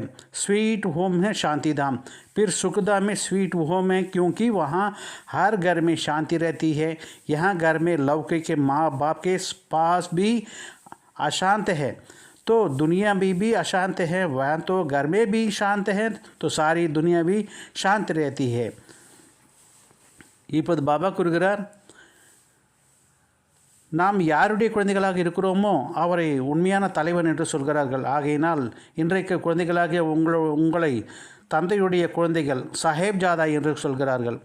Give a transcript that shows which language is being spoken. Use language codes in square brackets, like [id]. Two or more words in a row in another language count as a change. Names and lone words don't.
[en] sweet home [hi] है शांति धाम, फिर सुखधाम में [en] sweet home [hi] है, क्योंकि वहाँ हर घर में शांति रहती है। यहाँ घर में लौकिक के माँ बाप के पास भी अशांत है तो दुनिया भी अशांत है। वहाँ तो घर में भी शांत है तो सारी दुनिया भी शांत रहती है। [ta] இப்போது பாபா கூறுகிறார், நாம் யாருடைய குழந்தைகளாக இருக்கிறோமோ அவரை உண்மையான தலைவன் என்று சொல்கிறார்கள். ஆகையினால் இன்றைக்கு குழந்தைகளாகிய உங்களை தந்தையுடைய குழந்தைகள் சாஹேப்ஜாதா என்று சொல்கிறார்கள்.